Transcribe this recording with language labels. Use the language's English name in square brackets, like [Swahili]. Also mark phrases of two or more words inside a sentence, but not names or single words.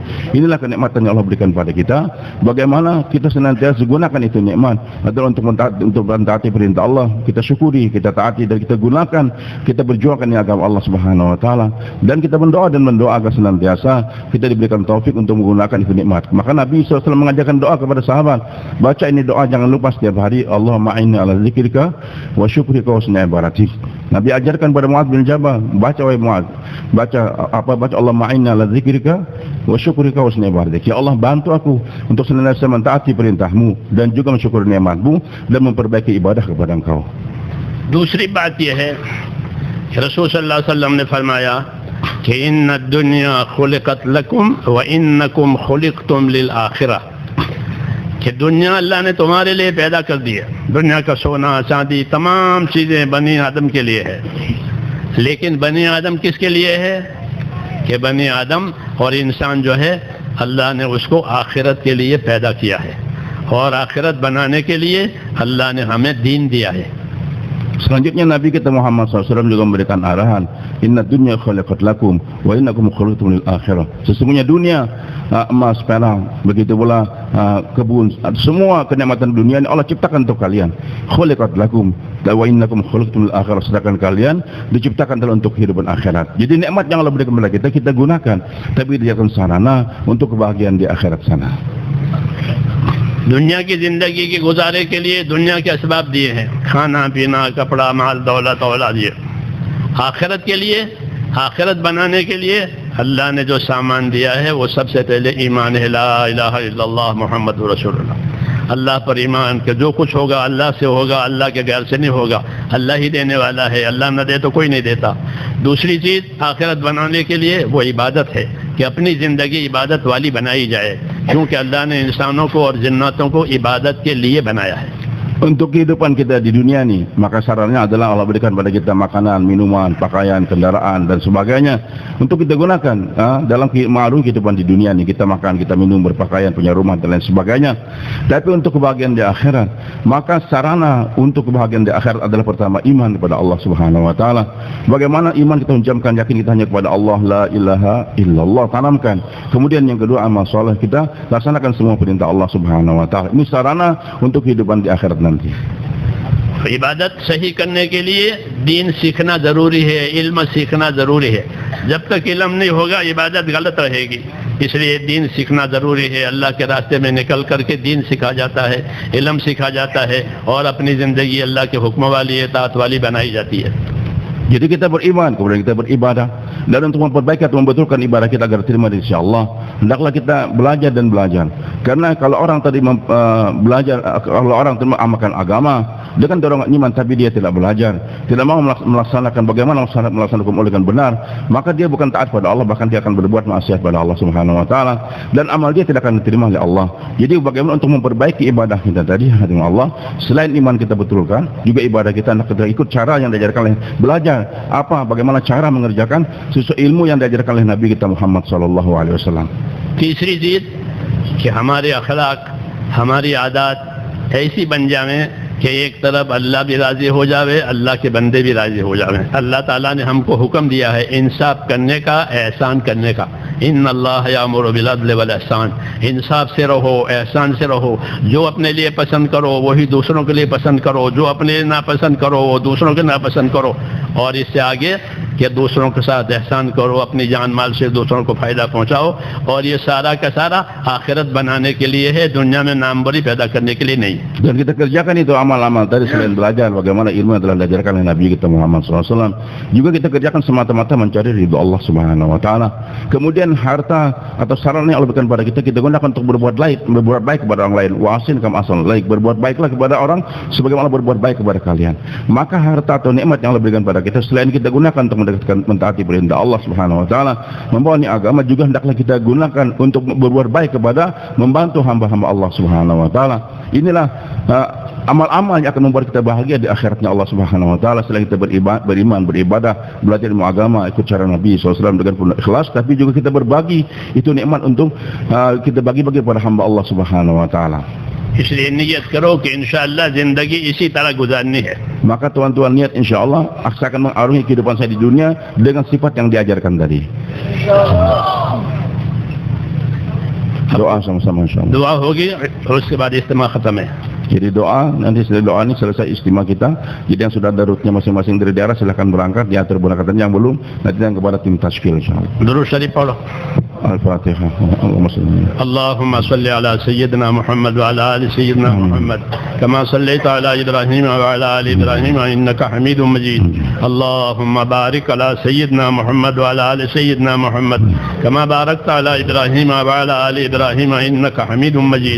[Indonesian] Inilah kenikmatan yang Allah berikan pada kita. Bagaimana kita senantiasa gunakan itu nikmat adalah untuk mentaati perintah Allah, kita syukuri, kita taati dan kita gunakan, kita berjuangkan ini agama Allah [Arabic] سبحانه وتعالى [Indonesian] dan kita berdoa agar senantiasa kita diberikan taufik untuk menggunakan itu nikmat. Maka Nabi SAW mengajarkan doa kepada sahabat, baca ini doa jangan lupa setiap hari, [Arabic] اللهم أعني على ذكرك وشكرك وحسن عبادتك. [Indonesian] Nabi ajarkan kepada Mu'adz bin Jabal, baca wahai Mu'adz, baca [Arabic] اللهم أعني على ذكرك وشكرك وحسن عبادتك. [Indonesian] Ya Allah, bantu aku untuk senantiasa mentaati perintahmu dan juga mensyukuri nikmatmu dan memperbaiki ibadah kepada Engkau. [Hindi] दूसरी बात यह है कि रसूल [Arabic] صلى الله عليه وسلم [Hindi] ने फरमाया कि [Arabic] إن الدنيا خلقت لكم وإنكم خلقتم للآخرة, [Hindi] कि दुनिया अल्लाह ने तुम्हारे लिए पैदा कर दी है। दुनिया का सोना चांदी तमाम चीज़ें बनी आदम के लिए है, लेकिन बनी आदम किसके लिए है? कि बनी आदम और इंसान जो है अल्लाह ने उसको आखिरत के लिए पैदा किया है, और आखिरत बनाने के लिए अल्लाह ने हमें दीन दिया है। [Indonesian] Selanjutnya Nabi kita Muhammad SAW juga memberikan arahan, [Arabic] إن الدنيا خلقت لكم وإنكم خلقتم للآخرة. [Indonesian] Sesungguhnya dunia, emas, perak, begitu pula kebun, semua kenikmatan dunia ini Allah ciptakan untuk kalian. [Arabic] خلقت لكم وإنكم خلقتم للآخرة. [Indonesian] Sedangkan kalian diciptakan adalah untuk kehidupan akhirat. Jadi nikmat yang Allah berikan kepada kita gunakan, tapi dijadikan sarana untuk kebahagiaan di akhirat sana. [Hindi] दुनिया की जिंदगी के गुजारे के लिए दुनिया के असबाब दिए हैं, खाना पीना कपड़ा माल दौलत औलाद दिए। आखिरत के लिए, आखिरत बनाने के लिए अल्लाह ने जो सामान दिया है वो सबसे पहले ईमान है, [Arabic] لا إله إلا الله محمد رسول الله. [Hindi] अल्लाह पर ईमान के जो कुछ होगा अल्लाह से होगा, अल्लाह के गैर से नहीं होगा, अल्लाह ही देने वाला है, अल्लाह न दे तो कोई नहीं देता। दूसरी चीज़ आखिरत बनाने के लिए वो इबादत है कि अपनी ज़िंदगी इबादत वाली बनाई जाए, क्योंकि अल्लाह ने इंसानों को और जिन्नातों को इबादत के लिए बनाया है। [Indonesian] Untuk kehidupan kita di dunia ini, maka sarannya adalah Allah berikan pada kita makanan, minuman, pakaian, kendaraan dan sebagainya untuk kita gunakan dalam ma'ruf kehidupan di dunia ini. Kita makan, kita minum, berpakaian, punya rumah dan lain sebagainya. Tapi untuk kebahagiaan di akhirat, maka sarana untuk kebahagiaan di akhirat adalah pertama iman kepada Allah [Arabic] سبحانه وتعالى. [Indonesian] Bagaimana iman kita menjamkan yakin kita hanya kepada Allah, [Arabic] لا إله إلا الله, [Indonesian] tanamkan. Kemudian yang kedua amal soleh, kita laksanakan semua perintah Allah [Arabic] سبحانه وتعالى. [Indonesian] Ini sarana untuk kehidupan di akhirat nanti. [Hindi] इबादत सही करने के लिए दीन सीखना ज़रूरी है, इल्म सीखना ज़रूरी है। जब तक इल्म नहीं होगा इबादत गलत रहेगी, इसलिए दीन सीखना ज़रूरी है। अल्लाह के रास्ते में निकल करके दीन सीखा जाता है, इल्म सीखा जाता है और अपनी ज़िंदगी अल्लाह के हुक्म वाली, इताअत वाली बनाई जाती है। [Indonesian] Jadi kita beriman, kemudian kita beribadah, dan untuk memperbaiki atau membetulkan ibadah kita agar terima di sisi Allah, hendaklah kita belajar dan belajar. Karena kalau orang tadi belajar, kalau orang tadi mengamalkan agama dengan dorongan iman, tapi dia tidak belajar, tidak mau melaksanakan bagaimana melaksanakan hukum dengan benar, maka dia bukan taat pada Allah, bahkan dia akan berbuat maksiat pada Allah [Arabic] سبحانه وتعالى, [Indonesian] dan amal dia tidak akan diterima oleh Allah. Jadi bagaimana untuk memperbaiki ibadah kita tadi dengan Allah, selain iman kita betulkan, juga ibadah kita kita ikut cara yang diajarkan oleh belajar bagaimana cara mengerjakan sesuai ilmu yang diajarkan oleh Nabi kita Muhammad [Arabic] صلى الله عليه وسلم. [Hindi] तीसरी चीज़ कि हमारे अखलाक, हमारी आदत ऐसी बन जावे कि एक तरफ अल्लाह भी राज़ी हो जावे, अल्लाह के बंदे भी राज़ी हो जावे। अल्लाह ताला ने हमको हुक्म दिया है इंसाफ करने का, एहसान करने का। [Arabic] إن الله يأمر بالعدل والإحسان, [Hindi] इंसाफ से रहो, एहसान से रहो। जो अपने लिए पसंद करो वही दूसरों के लिए पसंद करो, जो अपने लिए नापसंद करो वो दूसरों के नापसंद करो, और इससे आगे कि दूसरों के साथ एहसान करो, अपनी जान माल से दूसरों को फ़ायदा पहुँचाओ। और ये सारा का सारा आखिरत बनाने के लिए है, दुनिया में नामवरी पैदा करने के लिए नहीं। [Indonesian] Dan kita kerjakan itu amal-amal tadi selain belajar bagaimana ilmu yang telah diajarkan oleh Nabi kita Muhammad SAW, juga kita kerjakan semata-mata mencari ridho Allah [Arabic] سبحانه وتعالى. [Indonesian] Kemudian harta atau sarana yang Allah berikan kepada kita gunakan untuk berbuat baik kepada orang lain. [Arabic] وأحسن كما أحسن إليك, [Indonesian] berbuat baiklah kepada orang sebagaimana berbuat baik kepada kalian. Maka harta atau nikmat yang Allah berikan kepada kita selain kita gunakan untuk mentaati perintah Allah [Arabic] سبحانه وتعالى, [Indonesian] membawa agama, juga hendaklah kita gunakan untuk berbuat baik kepada membantu hamba-hamba Allah [Arabic] سبحانه وتعالى. [Indonesian] Inilah amal-amal yang akan membuat kita bahagia di akhiratnya Allah [Arabic] سبحانه وتعالى. [Indonesian] Selain kita beriman, beribadah, belajar ilmu agama, ikut cara Nabi SAW dengan penuh ikhlas, tapi juga kita berbagi itu nikmat untuk kita bagi-bagi kepada hamba Allah [Arabic] سبحانه وتعالى. [Hindi] इसलिए नियत करो कि इंशाअल्लाह जिंदगी इसी तरह गुजारनी है। [Indonesian] Maka tuan-tuan niat insyaallah saya akan mengarungi kehidupan saya di dunia dengan sifat yang diajarkan tadi. Doa sama-sama insyaallah. [Hindi] दुआ होगी और उसके बाद इज्तिमा खत्म है। [Indonesian] Jadi doa, nanti setelah doa ini selesai istimewa kita. Jadi yang sudah ada rutenya masing-masing dari daerah silahkan berangkat, diatur berangkatan. Yang belum nanti yang kepada tim tasfil insyaallah. [Hindi] दुरूद शरीफ पढ़ो। Al-Fatihah. [Arabic] اللهم صل على سيدنا محمد وعلى آل سيدنا محمد كما صليت على إبراهيم وعلى آل إبراهيم إنك حميد مجيد. اللهم بارك على سيدنا محمد وعلى آل سيدنا محمد كما باركت على إبراهيم وعلى آل إبراهيم إنك حميد مجيد.